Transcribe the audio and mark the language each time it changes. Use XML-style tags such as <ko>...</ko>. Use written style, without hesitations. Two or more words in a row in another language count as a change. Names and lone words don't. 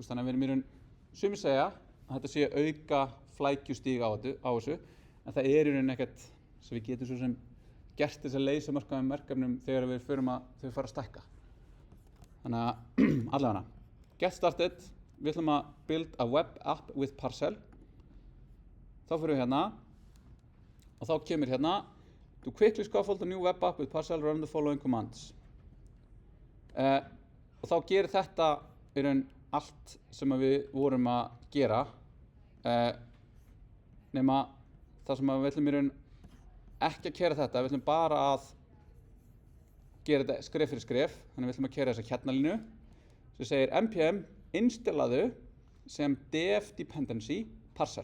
<is>Þannig að við erum í raun, sumir segja að þetta sé auka flækjustíg á þessu, en það er í raun ekkert sem við getum svo sem gert þess að leysa mörgum verkefnum þegar við förum að fara að stækka. Þannig að allavega,</is> <en>get started.</en> <is>Við ætlum að</is> <en>build a web app with Parcel.</en> <is>Þá fyrir við hérna og þá kemur hérna</is> <en>to quickly scaffold a new web app with Parcel, run the following commands.</en> <is>Og þá gerir þetta í raun allt sem við vorum að gera, nema það sem við ætlum í raun ekki að keyra þetta, við ætlum bara að gera þetta skref fyrir skref, þannig við ætlum að keyra þessa kjarnalínu sem segir npm installaðu sem</is> <en>dev dependency</en> <is>Parcel.</is>